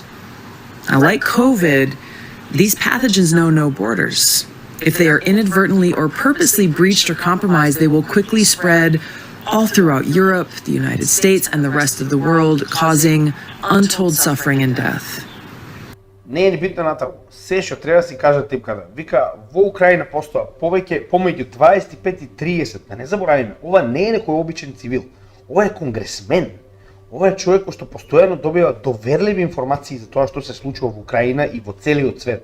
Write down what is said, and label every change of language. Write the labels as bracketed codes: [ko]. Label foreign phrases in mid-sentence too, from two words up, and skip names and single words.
[en] Now, like COVID, these pathogens know no borders. If they are inadvertently or purposely breached or compromised, they will quickly spread all throughout Europe, the United States, and the rest of the world, causing untold suffering and death. [mk] Не е ни битно натаму. Се што треба да си кажат типката. Вика, во Украина постоа помеѓу 25 и 30, да не заборавиме, ова не е некој обичен цивил. Ова е конгресмен. Ова е човек кој што постојано добива доверливи информации за тоа што се случува во Украина и во целиот свет.